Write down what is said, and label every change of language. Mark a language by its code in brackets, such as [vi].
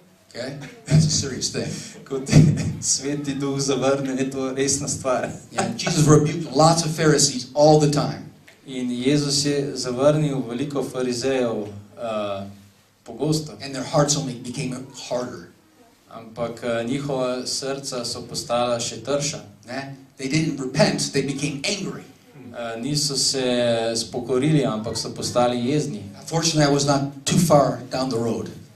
[en] Okay? That's a serious thing. [sl] Ko te Sveti Duh zavrne, je to resna stvar. [en] Yeah, Jesus rebuked lots of Pharisees all the time. [sl] In Jezus je zavrnil veliko farizejev pogosto. [en] And their hearts only became harder. [sl] Ampak njihova srca so postala še trša. [en] They didn't repent, they became angry. [sl] Niso se spokorili, ampak so postali jezni. [en] Fortunately, I was not too far down the road.